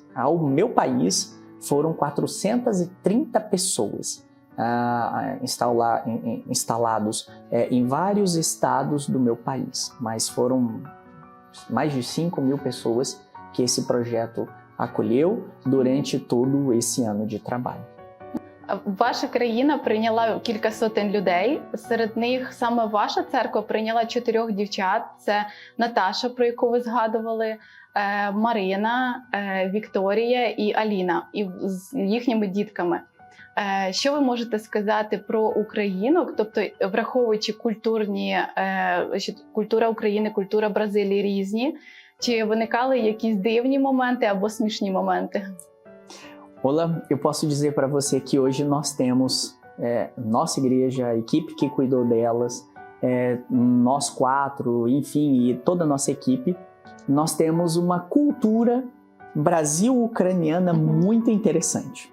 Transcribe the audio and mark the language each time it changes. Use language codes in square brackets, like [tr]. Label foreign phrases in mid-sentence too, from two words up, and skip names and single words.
[pt] Ao meu país foram 430 pessoas instalados em vários estados do meu país, mas foram mais de 5.000 pessoas que esse projeto acolheu durante todo esse ano de trabalho. [uk] Ваша країна прийняла кілька сотень людей. Серед них саме ваша церква прийняла 4 дівчат. Це Наташа, про яку ви згадували, Марина, Вікторія і Аліна, і з їхніми дітками. Що ви можете сказати про українок, тобто враховуючи що культура України, культура Бразилії різні, чи виникали якісь дивні моменти або смішні моменти? [pt] Ola, eu posso dizer para você que hoje nós temos nossa igreja, a equipe que cuidou delas, nós quatro, enfim, e toda a nossa equipe, nós temos uma cultura Brasil-ucraniana muito interessante.